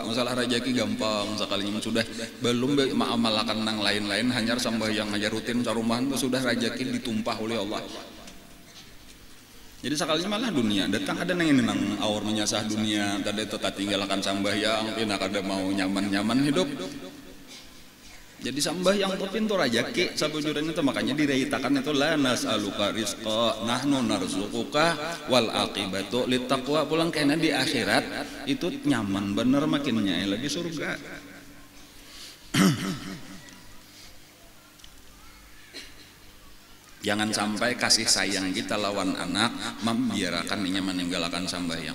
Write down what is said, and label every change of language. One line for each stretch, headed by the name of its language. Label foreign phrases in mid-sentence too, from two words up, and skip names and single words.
Banjar: Masalah rezeki gampang sekalinya sudah, belum mengamalkan nang lain-lain, hanya sembahyang aja rutin sarumahan itu sudah rezeki ditumpah oleh Allah. Jadi sekalinya malah dunia datang ada nang ini nang awur menyasah dunia, tadi tetap tinggalkan sembahyang, pindah kada mau nyaman hidup. Jadi sembahyang itu pintu rezeki sabujurnya itu, makanya direitakan itu
Arabic: لا نسألك رزقا نحن نرزقك والعاقبة للتقوى.
Banjar: Pulang kena di akhirat itu nyaman bener, makin nyai lagi surga.
Indonesian: Jangan sampai kasih sayang kita lawan anak membiarkan dia meninggalkan sembahyang.